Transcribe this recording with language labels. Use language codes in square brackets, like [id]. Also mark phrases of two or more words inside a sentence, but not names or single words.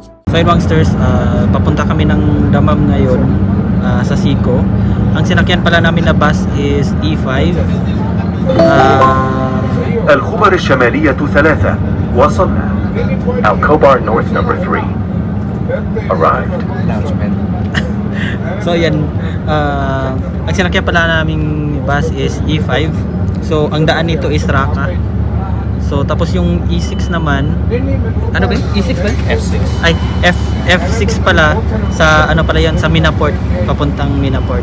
[tl] So yun Wangsters, papunta kami ng Damam ngayon sa Sico. Ang sinakyan pala namin na bus is E5. [ar] الخبر الشمالية 3 وصلنا. [en] Alcobar North number 3 arrived. [tl] So yan, ang sinakyan pala naming bus is E5. So ang daan nito is Raqqa. So tapos yung E6 naman, ano ba yun? E6 ba? F6. Ay, F6 pala sa ano pala yan, sa Minaport, papuntang Minaport.